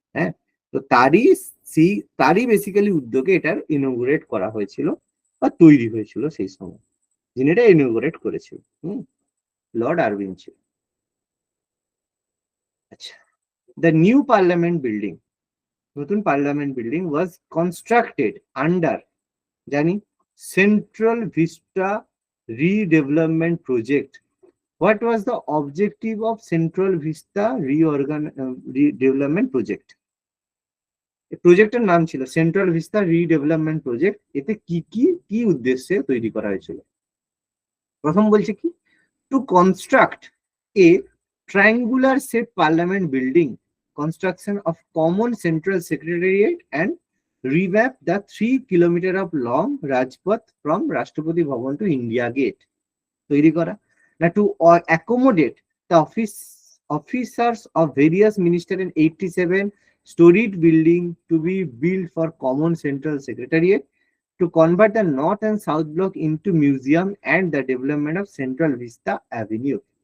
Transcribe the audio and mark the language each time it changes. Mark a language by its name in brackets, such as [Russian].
[Bangla] হ্যাঁ, তো তারই বেসিক্যালি উদ্যোগে এটার ইনোগ্রেট করা হয়েছিল বা তৈরি হয়েছিল সেই সময়, যিনি এটা ইনোগ্রেট করেছিল লর্ড আরউইন ছিল। আচ্ছা, [English] the new parliament building, [Bangla] নতুন পার্লামেন্ট বিল্ডিং [English] was constructed under, [Bangla] জানি, [English] Central Vista redevelopment project. What was the objective of Central Vista Redevelopment Project? [Bangla] এই প্রজেক্টের নাম ছিল সেন্ট্রাল ভিস্তা রিডেভেলপমেন্ট প্রজেক্ট। এতে কি কি কি উদ্দেশ্যে তৈরি করা হয়েছিল? প্রথম বলছে কি, [English] to construct a triangular shape parliament building, construction of common central secretariat and revamp the 3 kilometre of long Rajpath from Rashtrapati Bhavan to India Gate, [Bangla] তৈরি করা। [English] না, টু accommodate the officers of various minister in 87 storied building to be built for common central secretariat, to convert the north and south block into museum and the development of Central Vista Avenue.